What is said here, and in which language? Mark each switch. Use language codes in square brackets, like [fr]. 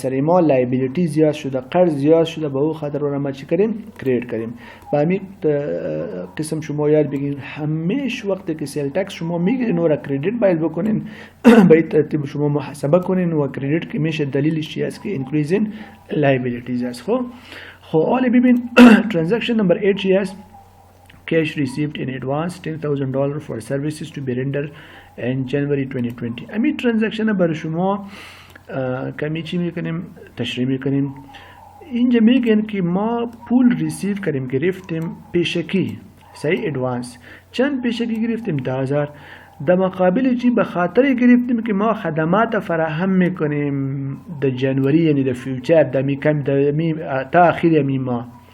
[fa] سر ما لایبیلیتی زیاد شده قرض زیاد شده به او خاطر رو ما چی کردیم کردیت کردیم. با همین قسم شما یاد بگیرید همیشه وقتی که سیل تکس شما میگیرین و را کردیت باید بکنین باید ترتیب شما محاسبه کنین و کردیت که میشه دلیلش چی است که انکریز این لایبیلیتیز است. خب حالا ببین ترانزکشن نمبر 8 چی است؟ [en] Cash received in advance $10,000 for services to be rendered in January 2020. [fa] امی ترانزکشن برای شما کمی چی میکنیم تشریح میکنیم. اینجا میگن که ما پول ریسیو کردیم گرفتیم پیشکی صحیح ادوانس. چند پیشکی گرفتیم 10,000 در مقابل چی به خاطر گرفتیم که ما خدمات فراهم میکنیم در جنوری یعنی در فیوچر تا آخر می ماه.